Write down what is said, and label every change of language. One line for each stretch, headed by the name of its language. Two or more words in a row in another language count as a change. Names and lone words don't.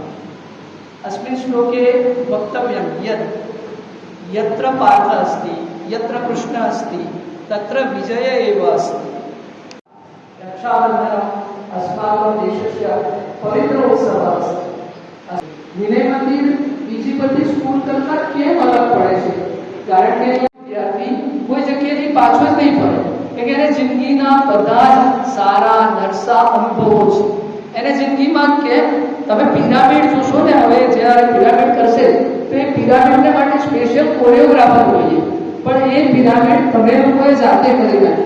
Sanskrit: अस्मिन् श्लोके वक्तव्यं यत् यत्र पार्थः अस्ति यत्र कृष्णः अस्ति तत्र विजय एव अस्ति। रक्षाबन्धनम् अस्माकं देशस्य पवित्र उत्सवः अस्ति।
Gujarati: विनय मंदिर બીજીપતિ સ્કૂલ કરતા કેમ અલગ પડે છે? કારણ કે વિદ્યાર્થી કોઈ જગ્યાએથી પાછો જ નહીં પડે, કે એને જિંદગીના બધા જ સારા નરસા અનુભવો છે. એને જિંદગીમાં કેમ તમે પિરામિડ જોશો ને, હવે જ્યારે પિરામિડ કરશે તો એ પિરામિડને માટે
English: special choreographer
Gujarati: જોઈએ, પણ એ પિરામિડ તમે લોકોએ જાતે કરી નાખ્યું.